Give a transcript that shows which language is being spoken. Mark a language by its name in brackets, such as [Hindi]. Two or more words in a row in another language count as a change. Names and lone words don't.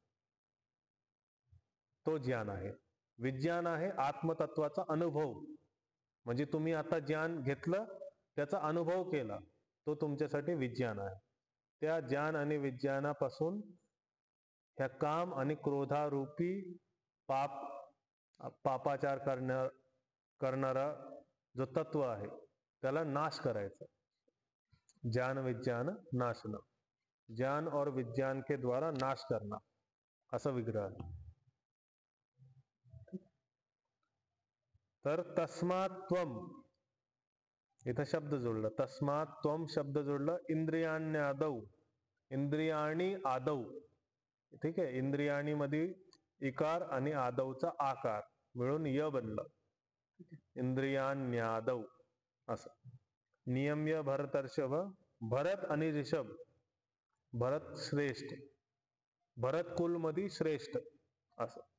[Marathi] तो ज्ञान आहे विज्ञान आहे आत्मतत्वाचा अनुभव म्हणजे तुम्ही आता ज्ञान घेतलं त्याचा अनुभव केला तो तुमच्यासाठी विज्ञान आहे त्या ज्ञान आणि विज्ञानापासून ह्या काम आणि क्रोधारूपी पापाचार करणारा जो तत्व आहे त्याला नाश करायचा [Sanskrit] ज्ञान विज्ञान नाशना [Hindi] ज्ञान और विज्ञान के द्वारा नाश करना [Marathi] असा विग्रह आहे तर [Sanskrit] तस्मात् त्वम, [Marathi] इथं शब्द जोडलं, [Sanskrit] तस्मात् त्वम [Marathi] शब्द जोडलं, [Sanskrit] इंद्रियाण्यादौ, इंद्रियाणी आदौ, [Marathi] ठीक आहे. इंद्रियाणी मध्ये इकार आणि आदौचा आकार मिळून य बनलं, इंद्रियाण्यादौ असं. [Sanskrit] नियम्य भरतर्षभ, [Marathi] भरत आणि ऋषभ, भरत श्रेष्ठ, भरत कुल मध्ये श्रेष्ठ असं.